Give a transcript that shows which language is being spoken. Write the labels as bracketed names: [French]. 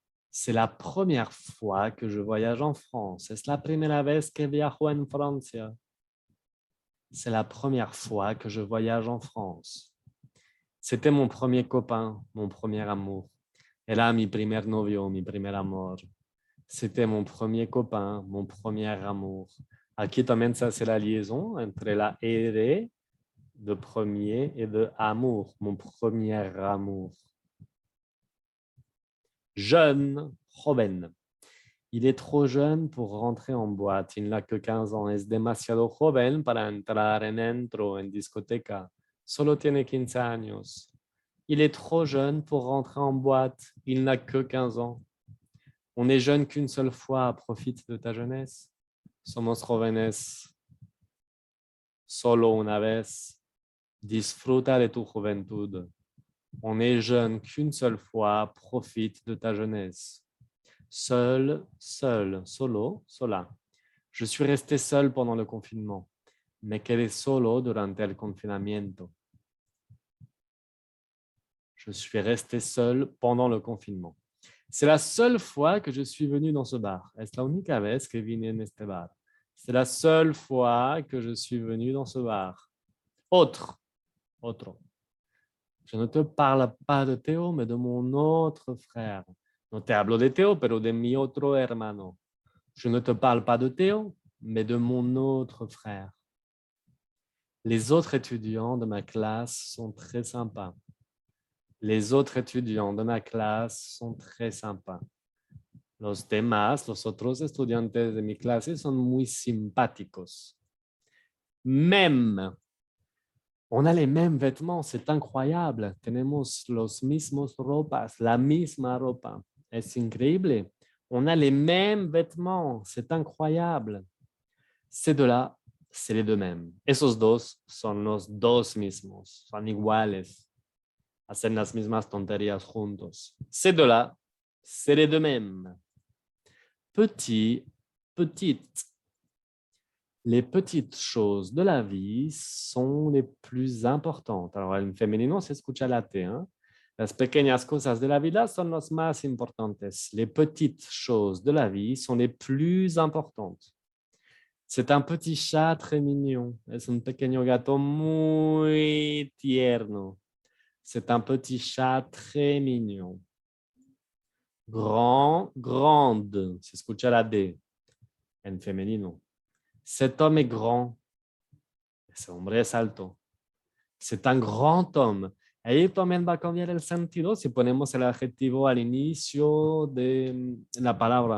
[French] C'est la première fois que je voyage en France. [Spanish] Es la primera vez que viajo en Francia. [French] C'est la première fois que je voyage en France. C'était mon premier copain, mon premier amour. [Spanish] Era mi primer novio, mi primer amor. [French] C'était mon premier copain, mon premier amour. [Spanish] Aquí también se hace la liaison entre la R de premier [French] et de amour, mon premier amour. Jeune, joven. Il est trop jeune pour rentrer en boîte. Il n'a que 15 ans. [Spanish] Es demasiado joven para entrar en entro, en discoteca. Solo tiene 15 años. [French] Il est trop jeune pour rentrer en boîte. Il n'a que 15 ans. On est jeune qu'une seule fois. Profite de ta jeunesse. [Spanish] Somos jóvenes solo una vez. Disfruta de tu juventud. [French] On est jeune qu'une seule fois. Profite de ta jeunesse. Seul, seul, solo, sola. Je suis resté seul pendant le confinement. [Spanish] Me quedé solo durante el confinamiento. [French] Je suis resté seul pendant le confinement. C'est la seule fois que je suis venu dans ce bar. [Spanish] Es la única vez que vine en este bar. [French] C'est la seule fois que je suis venu dans ce bar. Autre, otro. Je ne te parle pas de Théo, mais de mon autre frère. [Spanish] No te hablo de Théo, pero de mi otro hermano. [French] Je ne te parle pas de Théo, mais de mon autre frère. Les autres étudiants de ma classe sont très sympas. Les autres étudiants de ma classe sont très sympas. [Spanish] Los demás, los otros estudiantes de mi clase son muy simpáticos. [French] Même. On a les mêmes vêtements, c'est incroyable. [Spanish] Tenemos los mismos ropas, la misma ropa. Es increíble. [French] On a les mêmes vêtements, c'est incroyable. Ces deux-là, c'est les deux mêmes. [Spanish] Esos dos son los dos mismos, son iguales. Hacen las mismas tonterías juntos. [French] Ces deux-là, c'est les deux mêmes. Petit, petite. Les petites choses de la vie sont les plus importantes. [Spanish] Alors, en femenino se escucha la T. ¿Eh? Las pequeñas cosas de la vida son las más importantes. [French] Les petites choses de la vie sont les plus importantes. C'est un petit chat très mignon. [Spanish] Es un pequeño gato muy tierno. [French] C'est un petit chat très mignon. Grand, grande. [Spanish] Se escucha la D en femenino. [French] Cet homme est grand. [Spanish] Ese hombre es alto. [French] C'est un grand homme. [Spanish] Ahí también va a cambiar el sentido si ponemos el adjetivo al inicio de la palabra.